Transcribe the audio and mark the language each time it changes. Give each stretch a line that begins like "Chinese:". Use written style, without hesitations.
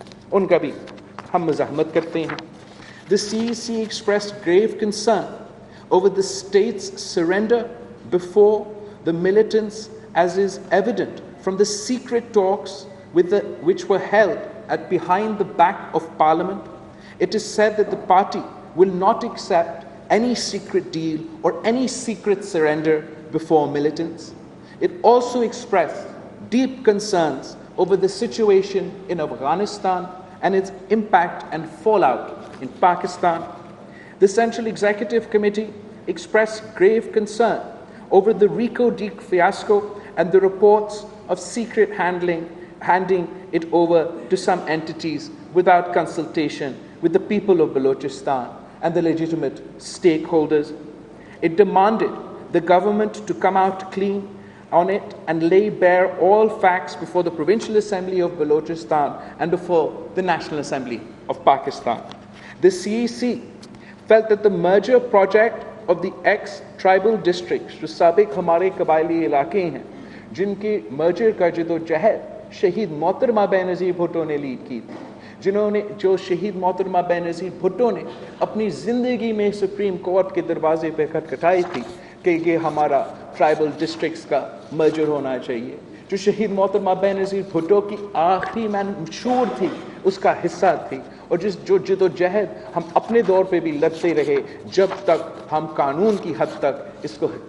Urdu: ان کا بھی ہم مزاحمت کرتے ہیں۔
English: The CEC expressed grave concern over the state's surrender before the militants, as is evident from the secret talks which were held behind the back of Parliament. It is said that the party will not accept any secret deal or any secret surrender before militants. It also expressed deep concerns over the situation in Afghanistan and its impact and fallout in Pakistan. The Central Executive Committee expressed grave concern over the RICO deal fiasco and the reports of secret handing it over to some entities without consultation with the people of Balochistan and the legitimate stakeholders. It demanded the government to come out clean on it and lay bare all facts before the Provincial Assembly of Balochistan and before the National Assembly of Pakistan. The CEC felt that the merger project of the ex-tribal districts,
Urdu: جو سابق ہمارے قبائلی علاقے ہیں، جن کے merger کا جدوجہد شہید محترمہ بے نظیر بھٹو نے لیڈ کی تھی، جو شہید محترمہ بے نظیر بھٹو نے اپنی زندگی میں سپریم کورٹ کے دروازے پہ کھٹکھٹائی تھی کہ یہ ہمارا ٹرائبل ڈسٹرکٹس کا مرجر ہونا چاہیے، جو شہید محترمہ بے نظیر بھٹو کی آخری منشور تھی اس کا حصہ تھی، اور جو جدوجہد ہم اپنے دور پہ بھی لڑتے رہے جب تک ہم قانون کی حد تک اس کو